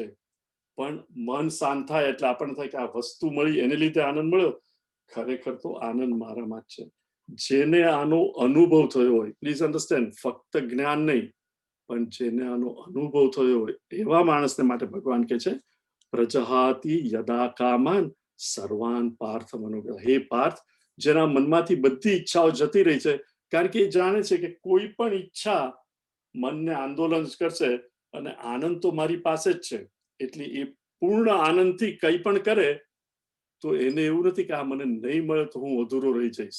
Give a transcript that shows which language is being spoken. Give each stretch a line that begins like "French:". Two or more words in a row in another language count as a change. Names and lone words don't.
Gujarati: પણ મન શાંત થાય એટલે આપણને થાય કે આ વસ્તુ મળી એને લીધે આનંદ મળ્યો, ખરેખર તો આનંદ મારામાં જ છે. જેને આનો અનુભવ થયો હોય,
English: please understand,
Gujarati: ફક્ત જ્ઞાન નહીં, પણ જેને આનો અનુભવ થયો હોય એવા માણસને માટે ભગવાન કહે છે
Sanskrit: પ્રજહાતિ યદા કામાન સર્વાન પાર્થ મનોગૃહ.
Gujarati: હે પાર્થ, જેના મનમાંથી બધી ઈચ્છાઓ જતી રહી છે, કારણ કે એ જાણે છે કે કોઈ પણ ઈચ્છા મનને આંદોલન કરશે અને આનંદ તો મારી પાસે જ છે, એટલે એ પૂર્ણ આનંદથી કંઈ પણ કરે તો એને એવું નથી કે આ મને નહીં મળે તો હું અધૂરો રહી જઈશ.